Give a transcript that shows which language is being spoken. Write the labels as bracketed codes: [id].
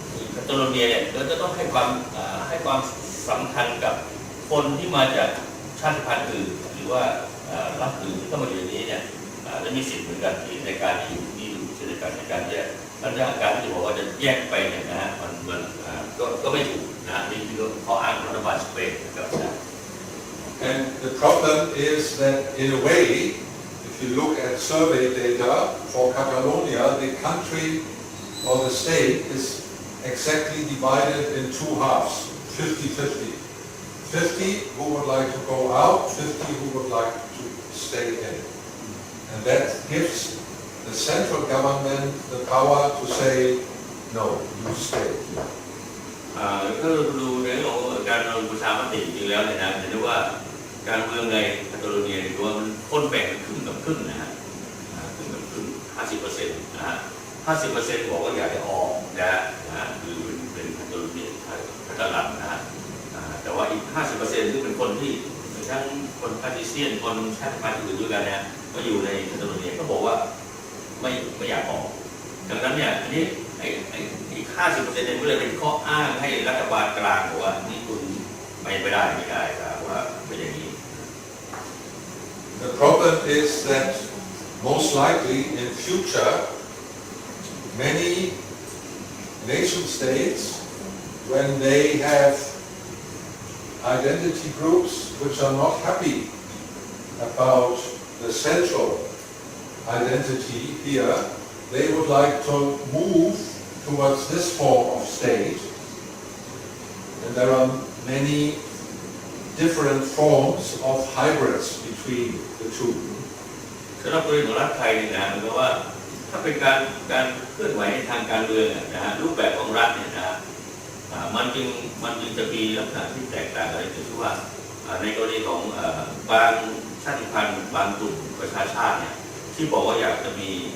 [th] แคตาโลเนียเนี่ยจะต้องให้ความสำคัญกับคนที่มาจากชาติพันธุ์อื่นหรือว่ารัฐอื่นที่เข้ามาอยู่ในนี้เนี่ยและมีสิทธิ์เหมือนกันในการอยู่เช่นเดียวกันในการแยกการที่จะบอกว่าจะแยกไปเนี่ยนะฮะมันก็ไม่ถูกนะนี่คือข้ออ้างของรัฐบาลสเปนนะครับ [en] And the problem is that in a way, if you look at survey data for Catalonia, the country or the state is exactly divided in two halves, 50-50. 50 who would like to go out, 50 who would like to stay in. And that gives the central government the power to say, no, you stay. [th] ก็ดูในเรื่องของการลงประชามติจริงแล้วเนี่ยนะเห็นได้ว่าการเมืองในแคตาโลเนียถือว่ามันคนแบ่งครึ่งกับครึ่งนะฮะ ครึ่งกับครึ่ง 50% นะฮะ 50% บอกว่าอยากจะออกนะคือเป็นแคตาโลเนียแคตาลันนะฮะแต่ว่าอีก 50% ซึ่งเป็นคนที่ทั้งคนคาติเซียนคนชาติพันธุ์อื่นด้วยกันเนี่ยก็อยู่ในแคตาโลเนียก็บอกว่าไม่อยากออกดังนั้นเนี่ยอันนี้อีก 50% เนี่ยก็เลยเป็นข้ออ้างให้รัฐบาลกลางบอกว่านี่คุณไม่ได้ครับว่าเป็นอย่างนี้ [en] The problem is that most likely in future many nation states when they have identity groups which are not happy about the central identity here, they would like to move towards this form of state. And there are many different forms of hybrids between the two. [th] สำหรับตัวของรัฐไทยเนี่ยนะเพราะว่าถ้าเป็นการเคลื่อนไหวในทางการเมืองนะฮะรูปแบบของรัฐเนี่ยนะมันจึงจะมีลักษณะที่แตกต่างอะไรคือว่าในกรณีของบางชาติพันธุ์บางกลุ่มประชาชาติเนี่ยที่บอกว่าอยากจะมี